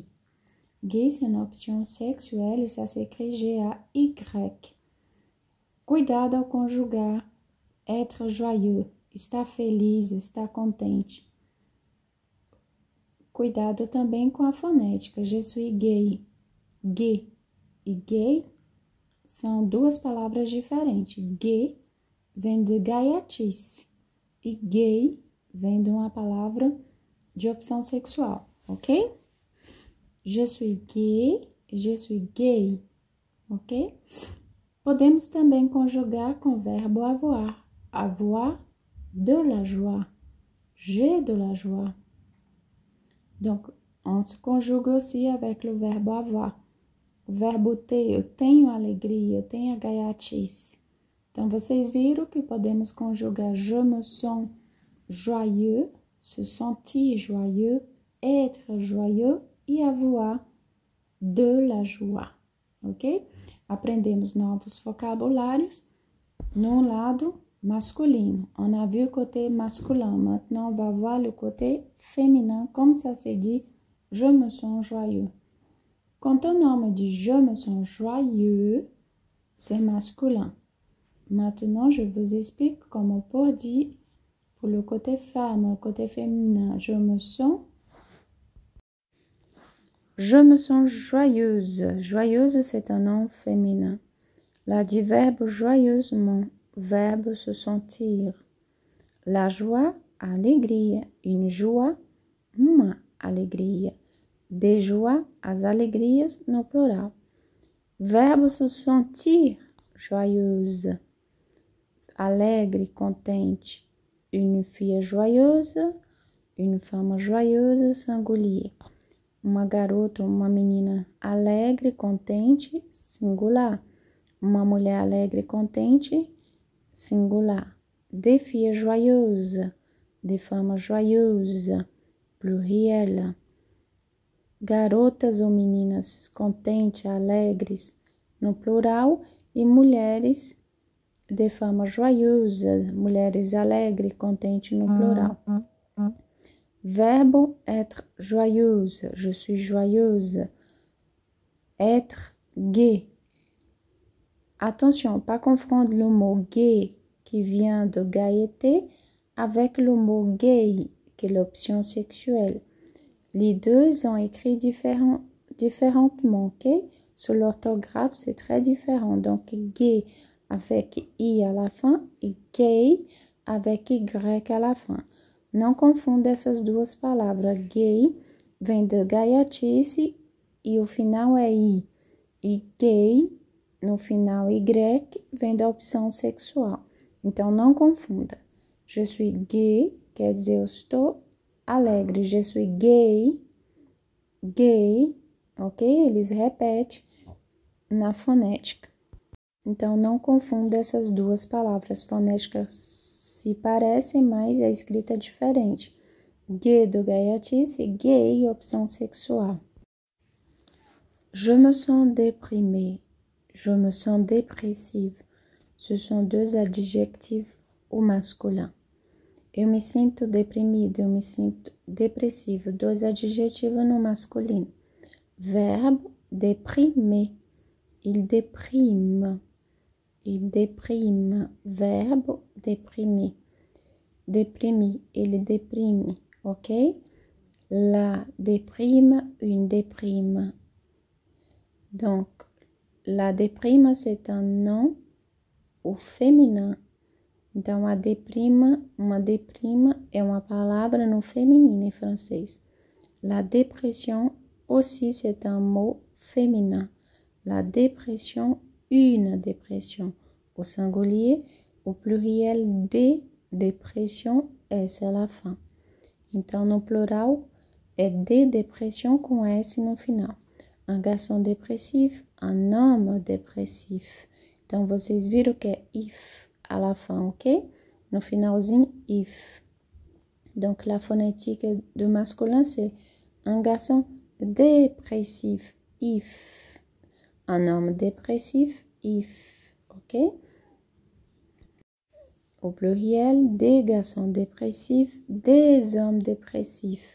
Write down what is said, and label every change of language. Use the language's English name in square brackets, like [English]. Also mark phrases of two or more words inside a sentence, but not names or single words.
[French] Gay, c'est une option sexuelle et ça s'écrit G-A-Y. [Portuguese] Cuidado ao conjugar [French] être joyeux, [Portuguese] estar feliz, estar contente. Cuidado também com a fonética, [French] je suis gay. [Portuguese] Gay e gay são duas palavras diferentes. Gay vem de gaiatice e gay vem de uma palavra de opção sexual, ok? [French] Je suis gay, je suis gay, ok? [Portuguese] Podemos também conjugar com o verbo avoir. [French] Avoir de la joie. J'ai de la joie. Donc, on se conjugue aussi avec le verbe avoir. [Portuguese] O verbo ter, eu tenho alegria, eu tenho a gaiatice. Então, vocês viram que podemos conjugar [French] je me sens joyeux, se sentir joyeux, être joyeux [Portuguese] e [French] avoir de la joie, [Portuguese] ok? Aprendemos novos vocabulários no lado masculino. [French] On a vu le côté masculin. Maintenant, on va voir le côté féminin. Comme ça se dit, je me sens joyeux. Quand un homme dit je me sens joyeux, c'est masculin. Maintenant, je vous explique comment on peut dire pour le côté femme, le côté féminin. Je me sens joyeuse. Joyeuse, c'est un nom féminin. L'adverbe joyeusement, verbe se sentir. La joie, alegria. Une joie, [Portuguese] uma alegria. [French] De joie, [Portuguese] as alegrias no plural. [French] Verbo se sentir, joyeuse. [Portuguese] Alegre, contente. [French] Une fille joyeuse, une femme joyeuse, singulier. [Portuguese] Uma garota, uma menina alegre, contente, singular. Uma mulher alegre, contente, singular. [French] des filles joyeuses, des femmes joyeuses, pluriel. [Portuguese] Garotas ou meninas contentes, alegres, no plural, e mulheres, [French] des femmes joyeuses, [Portuguese] mulheres alegres, contentes no plural. [French] Verbe être joyeuse, je suis joyeuse. Être gai. Attention, pas confondre le mot gai qui vient de gaieté avec le mot gay qui est l'option sexuelle. Les deux sont écrits différemment, ok? Sur l'orthographe, c'est très différent. Donc, gay avec I à la fin et gay avec Y à la fin. [Portuguese] Não confunda essas duas palavras. Gay vem de gaiatice e o final é I. E gay, no final Y, vem da opção sexual. Então, não confunda. [French] Je suis gay, [Portuguese] quer dizer, eu estou alegre. [French] Je suis gay, gay, ok? [Portuguese] Eles repetem na fonética. Então, não confunda essas duas palavras. Fonéticas se parecem, mas a escrita é diferente. Gay do gaiatice, gay, opção sexual. [French] Je me sens déprimée, je me sens dépressive. Ce sont deux adjectifs au masculin. [Portuguese] Eu me sinto deprimido, eu me sinto depressivo. Dois adjetivos no masculino. [French] Verbo déprimer, il déprime. Il déprime. Verbo déprimer. Déprimer, il déprime, ok? La déprime, une déprime. Donc, la déprime, c'est un nom au féminin. [Portuguese] Então, a déprime, uma déprime é uma palavra no feminino em francês. [French] La dépression aussi, c'est un mot féminin. La dépression, une dépression. Au singulier, au pluriel, des dépressions, S à la fin. [Portuguese] Então, no plural, é de dépression com S no final. [French] Un garçon dépressif, un homme dépressif. [Portuguese] Então, vocês viram que é if [French] à la fin, [Portuguese] ok? No finalzinho, if. [French] Donc, la phonétique du masculin, c'est un garçon dépressif, if. Un homme dépressif, if, ok? Au pluriel, des garçons dépressifs, des hommes dépressifs.